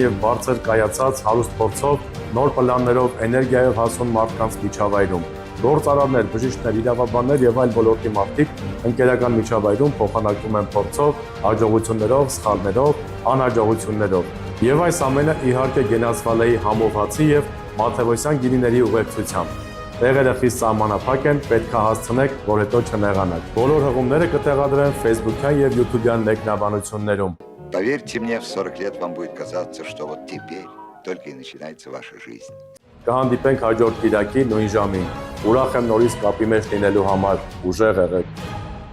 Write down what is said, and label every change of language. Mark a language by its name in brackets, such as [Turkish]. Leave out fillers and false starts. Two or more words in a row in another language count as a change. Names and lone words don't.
[Armenian] եւ բարձր կայացած հարուստ փորձով, նոր պլաններով, էներգիայով հասուն մարդկանց միջավայրում։ Գործարարներ, բժիշկներ, իրավաբաններ եւ այլ ոլորտի մարդիկ ընկերական միջավայրում փոխանակվում են փորձով, հաջողություններով, սխալներով, անհաջողություններով։ Եվ այս ամենը իհարկե գենացվել է համոզվածի եւ Մաթեոսյան գինիների ուղեկցությամբ։ Տեղերը խիստ սահմանափակ են, պետք է հասցնեք, որ հետո չնեղանաք։ Բոլոր հղումները կտեղադրեն Facebook-յան եւ YouTube-յան մեկնաբանություններում։ [Russian] Поверьте мне, в 40 лет вам будет казаться, что вот теперь только и начинается ваша жизнь. [Armenian] Կհանդիպենք հաջորդ կիրակի նույն ժամին։ Ուրախ եմ նորից կապի մեջ լինելու համար, ուժեղ եղեք։